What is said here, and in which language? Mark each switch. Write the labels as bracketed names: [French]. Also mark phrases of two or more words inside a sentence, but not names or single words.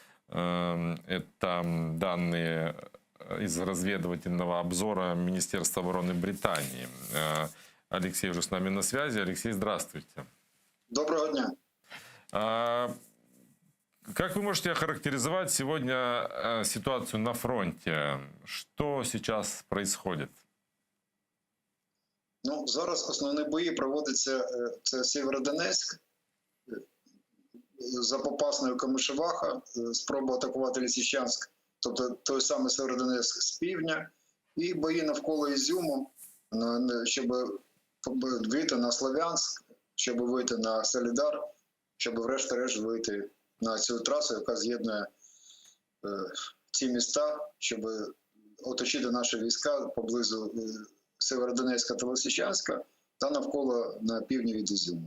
[Russian] Это данные из разведывательного обзора Министерства обороны Британии. Алексей уже с нами на связи. Алексей, здравствуйте. Доброго дня. А, Как вы можете охарактеризовать сегодня ситуацию на фронте? Что сейчас происходит? [Ukrainian] Ну, зараз основні бої проводяться, це Сєвєродонецьк, за Попасною Камишеваха, спроба атакувати Лисичанськ, тобто той самий Сєвєродонецьк з півдня, і бої навколо Ізюму, щоб вийти на Слов'янськ, щоб вийти на Солідар, щоб врешті-решт вийти на цю трасу, яка з'єднує ці міста, щоб оточити наші війська поблизу Сєвєродонецька та Лисичанська та навколо на півдні від Ізюму.